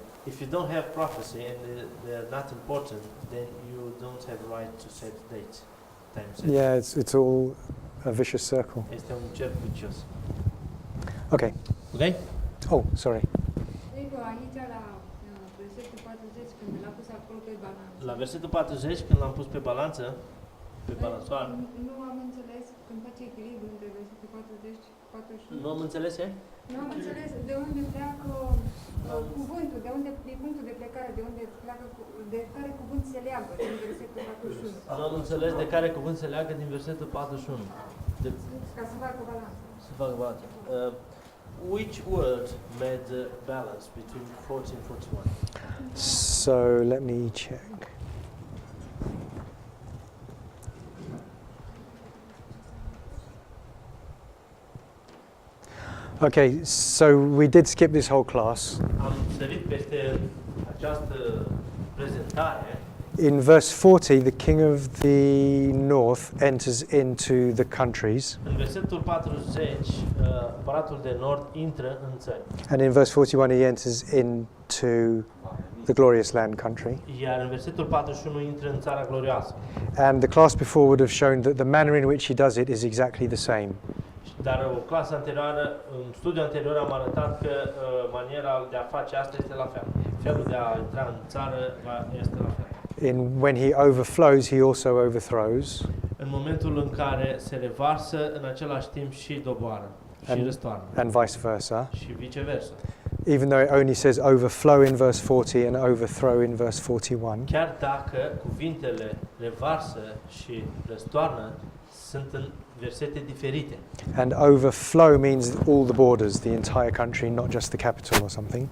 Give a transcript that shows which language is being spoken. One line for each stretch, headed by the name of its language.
English: If you don't have prophecy and they're not important, then you don't have right to set dates. Time set. Yeah, it's all a vicious circle.
Romanian: Este un cerc vicios.
English: Okay.
Romanian: Ok?
English: Oh, sorry.
Romanian: Cred că aici la versetul 40, când l-a pus acolo pe balanță. La versetul 40, când l-am pus pe balanță, pe balansoară, Nu am înțeles când face echilibru între versetul 40 și 41. nu am înțeles, e? Nu am înțeles de unde pleacă cuvântul, de unde e punctul de plecare, de unde pleacă, de care cuvânt se leagă din versetul 41. Nu am înțeles de care cuvânt se leagă din versetul 41. Ca să facă balanță. Să fac balanță.
English: Which word made the balance between 40 and 41? So let me check. Okay, so we did skip this whole class.
Romanian: Am sărit peste această prezentare.
English: In verse 40, the king of the north enters into the countries.
Romanian: În versetul 40, împăratul de nord intră în țări.
English: And in verse 41, he enters into the glorious land country.
Romanian: Iar în versetul 41 intră în țara glorioasă.
English: And the class before would have shown that the manner in which he does it is exactly the same.
Romanian: Dar o clasă anterioară, în studiul anterior am arătat că maniera de a face asta este la fel. Felul de a intra în țară este la fel.
English: When he overflows, he also overthrows.
Romanian: În momentul în care se revarsă, în același timp și doboară și răstoarnă.
English: And vice versa.
Romanian: Și viceversa.
English: Even though it only says overflow in verse 40 and overthrow in verse 41.
Romanian: Chiar dacă cuvintele revarsă și răstoarnă sunt în versete diferite.
English: And overflow means all the borders, the entire country, not just the capital or something.